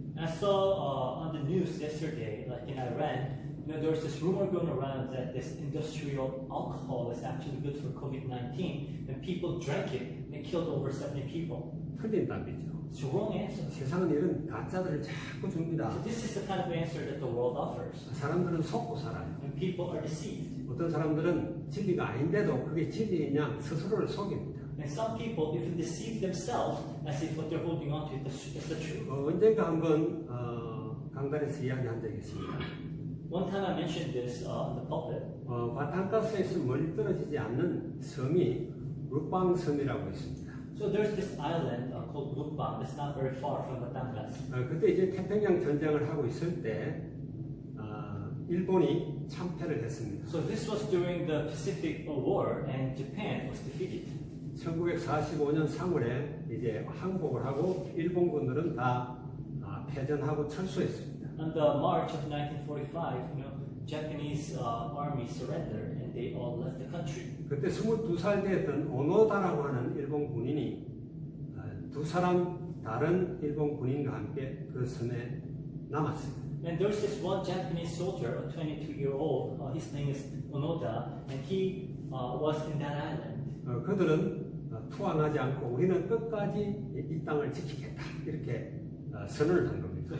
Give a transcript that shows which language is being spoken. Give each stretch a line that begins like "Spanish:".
English: I saw on the news yesterday, like in Iran, there was this rumor going around that this industrial alcohol is actually good for COVID-19, and people drank it and killed over 70 people.
Korean: 틀린 답이죠.
English: It's the wrong answer.
Korean: 세상은 이런 가짜들을 자꾸 줍니다.
English: So this is the kind of answer that the world offers,
Korean: 사람들은 속고 살아요.
English: and people are deceived.
Korean: 어떤 사람들은 진리가 아닌데도 그게 진리인 양 스스로를 속입니다.
English: And some people even deceive themselves as if what they're holding on to is the truth.
Korean: 언젠가 한번 강단에서 이야기한 적이 있습니다.
English: One time I mentioned this on the pulpit.
Korean: 바탄가스에서 멀리 떨어지지 않는 섬이 룩방 섬이라고 있습니다.
English: So there's this island called Lukbang that's not very far from Batangas.
Korean: 그때 이제 태평양 전쟁을 하고 있을 때 일본이 참패를 했습니다.
English: So this was during the Pacific War, and Japan was defeated.
Korean: 1945년 3월에 이제 항복을 하고 일본군들은 다 패전하고 철수했습니다.
English: On the March of 1945, Japanese army surrendered, and they all left the country.
Korean: 그때 22살 되었던 오노다라고 하는 일본 군인이 두 사람 다른 일본 군인과 함께 그 섬에 남았습니다.
English: And there's this one Japanese soldier, a 22-year-old, his name is Onoda, and he was in that island.
Korean: 그들은 투항하지 않고 우리는 끝까지 이 땅을 지키겠다 이렇게 선언을 한 겁니다.